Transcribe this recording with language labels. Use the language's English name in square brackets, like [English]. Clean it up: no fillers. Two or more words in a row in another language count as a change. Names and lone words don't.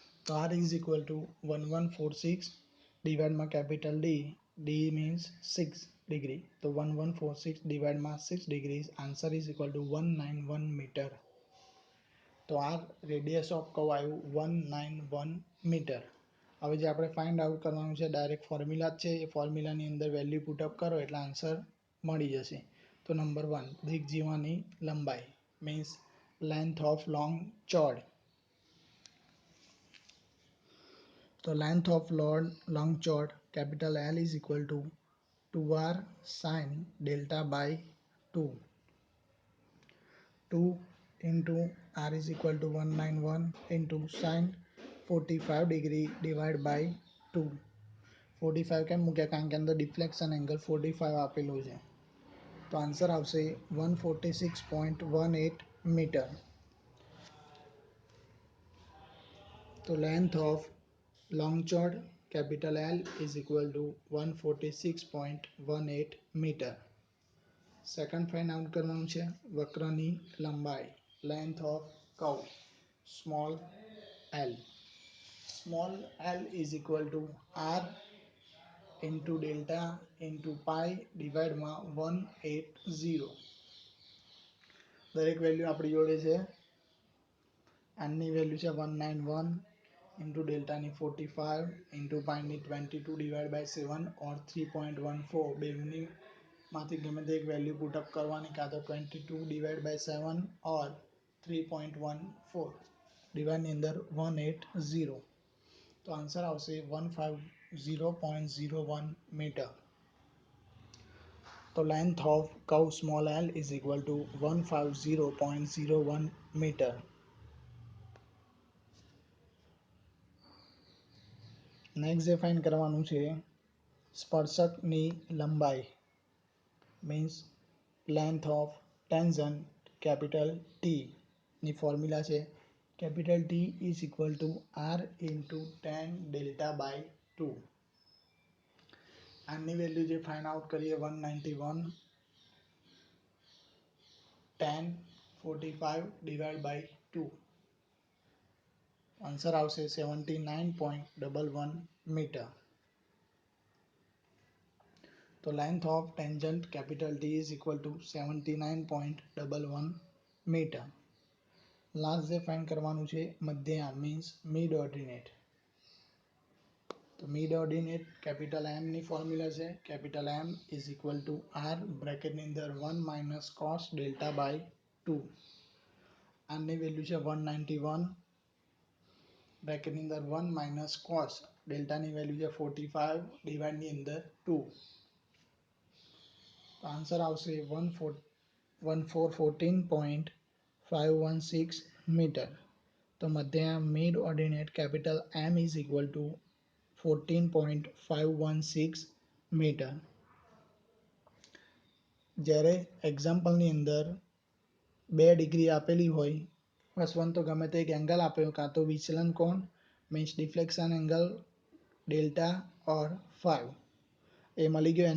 [English] તો R is equal to 1146 divide માં capital D means 6 degree, તો 1146 divide માં 6 degree, answer is equal to 191 meter. [Gujarati] તો આ [English] radius of curve [Gujarati] આવ્યું 191 મીટર. હવે જે આપણે [English] find out [Gujarati] કરવાનું છે [English] direct formula [Gujarati] જ છે, એ ફોર્મ્યુલાની અંદર [English] value putup [Gujarati] કરો એટલે આન્સર મળી જશે. તો નંબર 1 દ્વિજીવાની લંબાઈ [English] means length of long chord. તો length of long chord capital L is equal to 2R sin delta by 2. 2 into R is equal to 191 into sin 45 degree divided by 2. [Gujarati] 45 કેમ મૂક્યા? કારણ કે અંદર [English] deflection angle [Gujarati] 45 આપેલું છે. તો આન્સર આવશે 146.18 મીટર. [English] તો length of long chord capital L is equal to 146.18 મીટર. second find out [Gujarati] કરવાનું છે વક્રની લંબાઈ [English] length of curve small [Gujarati] l. [English] સ્મોલ l is equal to r into delta into pi ડિવાઇડમાં 180. [Gujarati] દરેક વેલ્યુ આપણી જોડે છે. આની વેલ્યુ છે 191 into ડેલ્ટાની 45 into પાઈની 22 [English] divide by 7 or 3.14. [Gujarati] બેની માંથી ગમે તે એક [English] value putup [Gujarati] કરવાની, કાં તો 22 [English] divide by 7 or 3.14 [Gujarati] ડિવાઇડની અંદર 180. તો આન્સર આવશે 150.01 મીટર. [English] તો length of curve small l is equal to 150.01 મીટર. [Gujarati] નેક્સ્ટ જે ફાઇન્ડ કરવાનું છે સ્પર્શકની લંબાઈ [English] means length of tangent capital [Gujarati] T ની ફોર્મ્યુલા છે કેપિટલ [English] T is equal to R into tan delta by 2. [Gujarati] આની વેલ્યુ જે ફાઇન્ડ આઉટ કરીએ 191 tan 45 [English] divide by [Gujarati] 2. આન્સર આવશે 79.11 મીટર. [English] તો length of tangent capital T is equal to 79.11 મીટર. [Gujarati] લાસ્ટ જે ફાઇન્ડ કરવાનું છે મધ્યામ [English] means mid ordinate. [Gujarati] તો [English] mid ordinate capital [Gujarati] M ની ફોર્મ્યુલા છે કેપિટલ [English] M is equal to R [Gujarati] બ્રેકેટની અંદર [English] 1 minus cos delta by 2. [Gujarati] આની વેલ્યુ છે 191 બ્રેકેટની અંદર [English] 1 minus cos [Gujarati] ડેલ્ટાની વેલ્યુ છે 45 ડિવાઇડની અંદર 2. તો આન્સર આવશે 1414.516 મીટર. તો મધ્યામ [English] mid ordinate capital M is equal to [Gujarati] 14.516 મીટર. જ્યારે એક્ઝામ્પલની અંદર 2 ડિગ્રી આપેલી હોય, +1 તો ગમે તે એક એંગલ આપ્યો, કાં તો વિચલન કોણ [English] means deflection angle delta [Gujarati] ઓર 5 એ મળી ગયો.